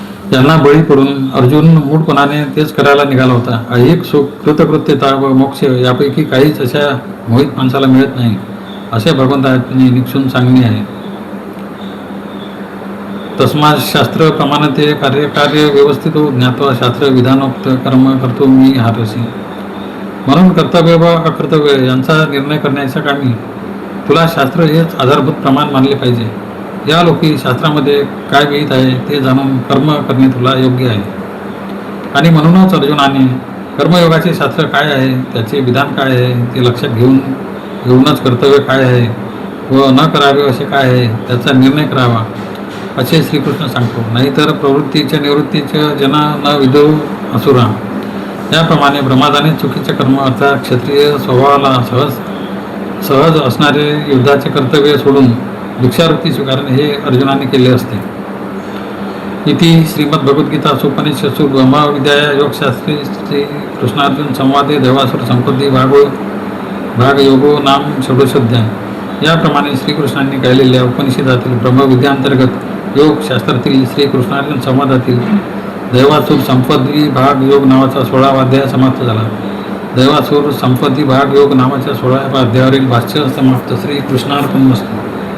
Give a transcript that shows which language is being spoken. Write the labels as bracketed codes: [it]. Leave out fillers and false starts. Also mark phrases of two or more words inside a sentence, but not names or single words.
[mr] यांना बळी पडून अर्जुन मूढपणाने तेच करायला निघाला होता. ऐहिक सुख, कृतकृत्यता व मोक्ष यापैकी काहीच अशा मोहित माणसाला मिळत नाही असे भगवंतांनी निक्षून सांगणे आहे. [sa] तस्मात् शास्त्र प्रमाणते कार्य व्यवस्थित ज्ञात्वा शास्त्र विधानोक्त कर्म करतो मी हारसी. [mr] म्हणून कर्तव्य व अकर्तव्य यांचा निर्णय करण्याच्या कामी तुला शास्त्र हेच आधारभूत प्रमाण मानले पाहिजे. या लोकी शास्त्रामध्ये काय विहित आहे ते जाणून कर्म करणे तुला योग्य आहे. आणि म्हणूनच अर्जुनाने कर्मयोगाचे शास्त्र काय आहे, त्याचे विधान काय आहे ते लक्षात घेऊनच कर्तव्य काय आहे व न करावे असे काय आहे त्याचा निर्णय करावा असे श्रीकृष्ण सांगतो. नाहीतर [sa] प्रवृत्तीच्या निवृत्तीच्या जना न विदो असुरा [mr] याप्रमाणे प्रमादाने चुकीचे कर्म अर्थात क्षत्रिय स्वभावाला सहज असणारे युद्धाचे कर्तव्य सोडून भिक्षावृत्ती स्वीकारणे हे अर्जुनाने केले असते. [sa] इति श्रीमद्भगवद्गीता उपनिषत्सु ब्रह्मविद्याया योगशास्त्री श्री कृष्णार्जुन संवादे देवासुर संपत्ती भागयोगो नाम षोडशोध्याय. [mr] याप्रमाणे श्रीकृष्णांनी गायलेल्या उपनिषदातील ब्रह्मविद्यांतर्गत योग शास्त्रातील श्रीकृष्णार्जुन संवादातील दैवासुर संपत्ती भाग योग नावाचा 16वा अध्याय समाप्त झाला. दैवासुर संपत्ती भाग योग नावाच्या 16व्या अध्यायावरील भाष्य समाप्त. [sa] श्रीकृष्णार्पणमस्तु.